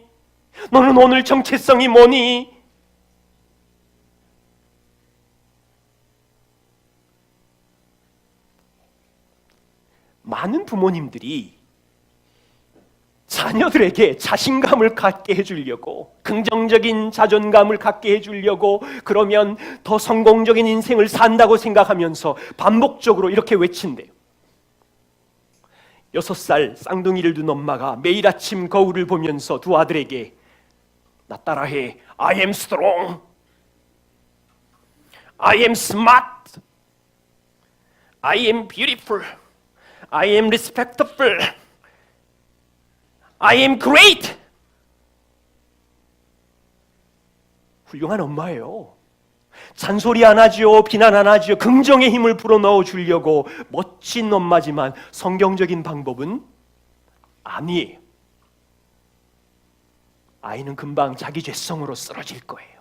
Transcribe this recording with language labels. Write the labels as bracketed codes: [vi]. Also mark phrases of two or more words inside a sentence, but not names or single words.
[ko] 너는 오늘 정체성이 뭐니? 많은 부모님들이 자녀들에게 자신감을 갖게 해주려고, 긍정적인 자존감을 갖게 해주려고, 그러면 더 성공적인 인생을 산다고 생각하면서 반복적으로 이렇게 외친대요. 6살 쌍둥이를 둔 엄마가 매일 아침 거울을 보면서 두 아들에게 나 따라해. [en] I am strong. I am smart. I am beautiful. I am respectful. I am great. [ko] 훌륭한 엄마예요. 잔소리 안 하지요. 비난 안 하지요. 긍정의 힘을 불어넣어 주려고 멋진 엄마지만 성경적인 방법은 아니에요. 아이는 금방 자기 죄성으로 쓰러질 거예요.